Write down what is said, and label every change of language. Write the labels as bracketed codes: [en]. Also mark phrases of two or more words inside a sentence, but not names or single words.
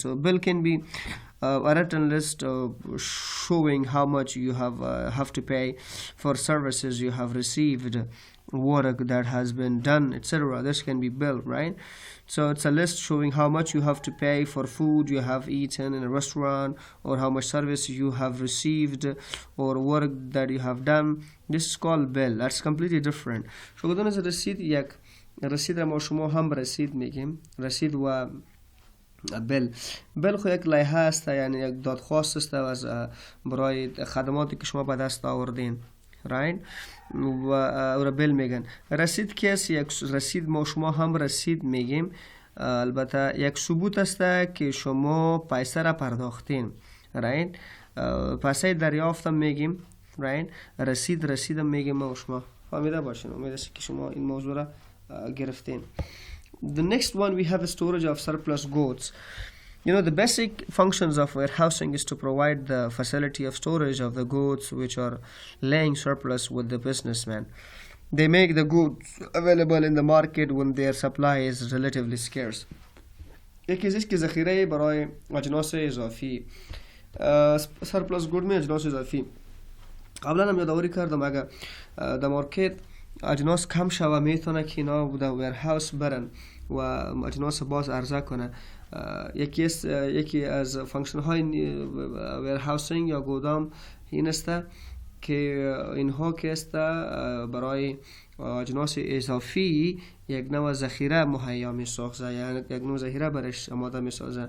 [en] So bill can be a written list showing how much you have to pay for services you have received, work that has been done, etc. This can be bill, right? So it's a list showing how much you have to pay for food you have eaten in a restaurant, or how much service you have received, or work that you have done. This is called bill. That's completely different. [fa] شو بدون از رسید یک رسید ما شما هم رسید میگیم، رسید و بل خو یک لایحه است، یعنی یک دادخواست است از برای خدماتی که شما به دست آوردین، راین و بل میگن. رسید کیست؟ یک رسید ما شما هم رسید میگیم، البته یک ثبوت است که شما پیسه را پرداختین، راین پیسه دریافتم میگیم، راین رسیدم میگیم ما شما. فهمیده باشین، امید است که شما این موضوع را گرفتین. [en] The next one, we have a storage of surplus goods. You know, the basic functions of warehousing is to provide the facility of storage of the goods which are laying surplus with the businessman. They make the goods available in the market when their supply is relatively scarce. [fa] یکی از که ذخیره برای اجناس اضافی، [en] surplus good [fa] می اجناس اضافی. قبلا هم یادآوری کردم اگر در مارکت اجناس کم شوه میتونه که اینا در ویرهاوس برن و اجناس باز عرضه کنه. یکی از فانکشن های ویرهاوسینگ یا گودام این است که اینها که است برای اجناس اضافی یک نوع ذخیره مهیا می سازه، یعنی یک نوع ذخیره برش آماده می سازه.